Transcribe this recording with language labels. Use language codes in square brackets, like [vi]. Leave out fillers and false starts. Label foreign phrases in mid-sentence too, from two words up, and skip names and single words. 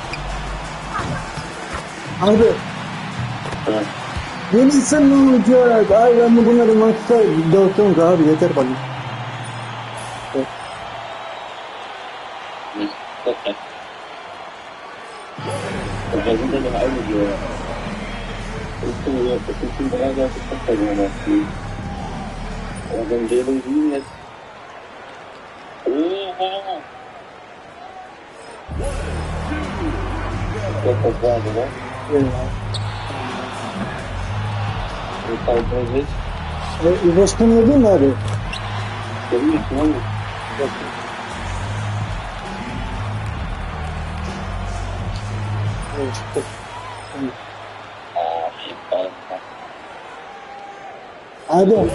[tr] Abi. Ha. Yeni sen ne olacak? Ay ben de bunları maçta dağıtıyorum abi yeter bana. [de] Da sind ja noch einige. Das sind schon 3 Leute Kopfball gemacht. Aber wenn deren Siegen jetzt. Oha! Ich glaube, das war's, oder? Ja. Und Kaltwurst. [tr] Üniversiteden yedin mi abi? Tabii ki lan. Abi.